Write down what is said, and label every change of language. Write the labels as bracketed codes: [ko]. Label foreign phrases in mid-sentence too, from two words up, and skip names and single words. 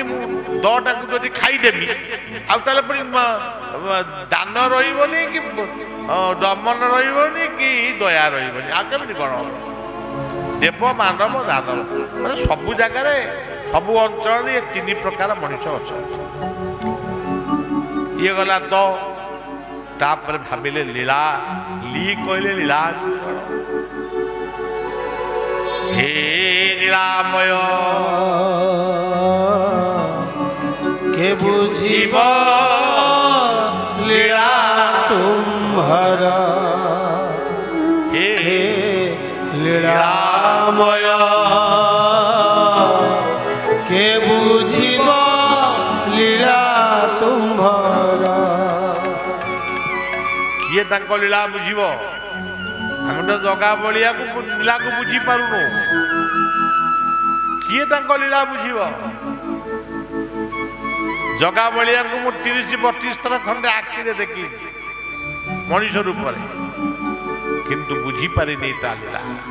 [or] ମୁଁ ଦଟାକୁ ଯଦି ଖାଇଦେବି ଆଉ ତାହେଲେ ପୁଣି ଦାନ ରହିବନି କି ଦମନ ରହିବନି କି ଦୟା ରହିବନି, ଆଉ କେମିତି କ'ଣ ହବ? ଦେବ ମାନବ ଦାନବ ମାନେ ସବୁ ଜାଗାରେ ସବୁ ଅଞ୍ଚଳରେ ଏ ତିନି ପ୍ରକାର ମଣିଷ ଅଛନ୍ତି। ଇଏ ଗଲା ଦ, ତାପରେ ଭାବିଲେ ଲୀଳା, ଲି କହିଲେ ଲୀଳା। ହେ ଲୀଳାମୟ କେ ବୁଝିବ ଲୀଳା ତୁମ୍ଭର। हे ଲୀଳାମୟ କେ ବୁଝିବ ଲୀଳା ତୁମ୍ଭର। କିଏ ତାଙ୍କ ଲୀଳା ବୁଝିବ? ଆମେ ତ ଜଗା ବଳିଆକୁ ଲୀଳାକୁ ବୁଝି ପାରୁନୁ। କିଏ ତାଙ୍କ ଲୀଳା ବୁଝିବ? ଜଗା ବଳିଆଙ୍କୁ ମୁଁ 30-32 ଥର ଖଣ୍ଡେ ଆଖିରେ ଦେଖିଲି ମଣିଷ ରୂପରେ, କିନ୍ତୁ ବୁଝିପାରିନି ତା ଲୀଳା।